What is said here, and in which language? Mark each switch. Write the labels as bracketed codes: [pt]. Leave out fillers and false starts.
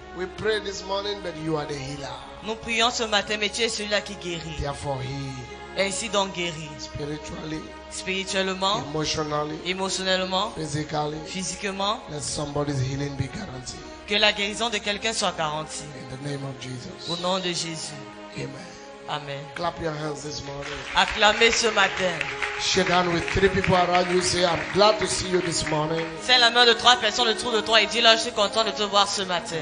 [en] We pray this morning that you are the healer. [fr] Nous prions ce matin, mais tu es celui-là qui guérit. [en] Therefore, heal [fr] Ainsi donc guéris. [en] spiritually, [fr] Spirituellement, [en] emotionally, [fr] émotionnellement, [en] physically. [fr] physiquement. [en] Let somebody's healing be guaranteed. [fr] Que la guérison de quelqu'un soit garantie. [en] In the name of Jesus. [fr] Au nom de Jésus. [en] Amen. [fr] Amen. [en] Clap your hands this morning. [fr] Acclamez ce matin. [en] Shake hands with 3 people around you. Say, I'm glad to see you this morning. [fr] Serre la main de 3 personnes autour de toi et dis-leur, je suis content de te voir ce matin.